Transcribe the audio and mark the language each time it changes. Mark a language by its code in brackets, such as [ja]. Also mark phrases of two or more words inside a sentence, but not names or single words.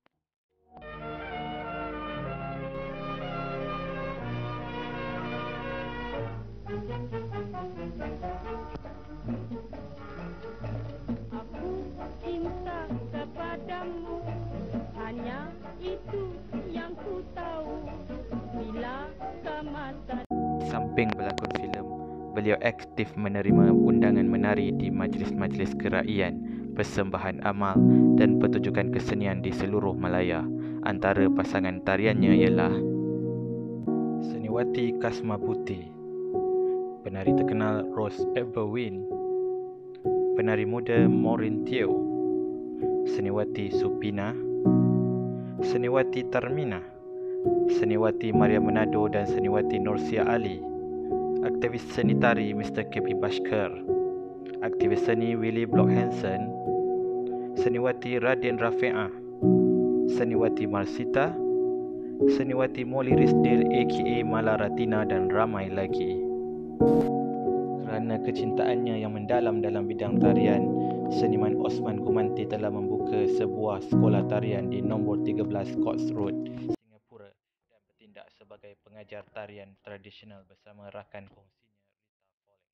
[ms] Aku cinta kepadamu, hanya itu yang ku tahu. Bila kemasa Samping berlakon filem, beliau aktif menerima undangan menari di majlis-majlis keraian, persembahan amal dan pertunjukan kesenian di seluruh Malaya. Antara pasangan tariannya ialah Seniwati Kasma Putih, penari terkenal Rose Everwin, penari muda Maureen Teo, Seniwati Supina, Seniwati Tarmina, Seniwati Maria Manado dan Seniwati Norsia Ali, aktivis seni tari Mr. K.P. Bashkar, aktivis seni Willie Block Hansen, Seniwati Raden Rafi'ah, Seniwati Marsita, Seniwati Molly Risdale aka Mala Ratina dan ramai lagi. Kerana kecintaannya yang mendalam dalam bidang tarian, seniman Osman Gumanti telah membuka sebuah sekolah tarian di nombor 13 Cox Road, Singapura dan bertindak sebagai pengajar tarian tradisional bersama rakan kongsinya Rita Folling.